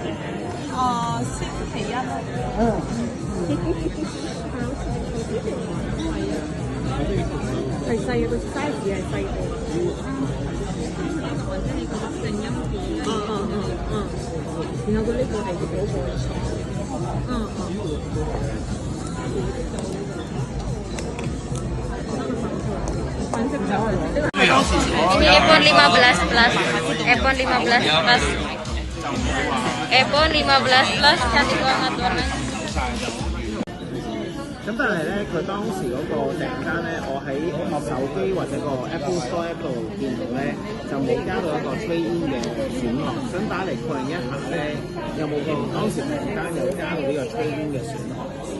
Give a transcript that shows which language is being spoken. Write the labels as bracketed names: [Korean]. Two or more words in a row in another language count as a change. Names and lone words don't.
[Cantonese] 星期1咯。係細嘅，個 size 係細個。或者你個正音片。然後佢呢個係嗰個。 [Indonesian] Ini iPhone 15 Plus. iPhone 15 Plus. iPhone 15 Plus cantik banget warnanya. [Cantonese] 咁但係咧，佢當時嗰個訂單咧，我喺手機或者個 Apple Store 度見到咧，就冇加到一個 [English] trade in [Cantonese] 嘅選項。想打嚟確認一下咧，有冇個當時訂單有加到呢個 [English] trade in [Cantonese] 嘅選項？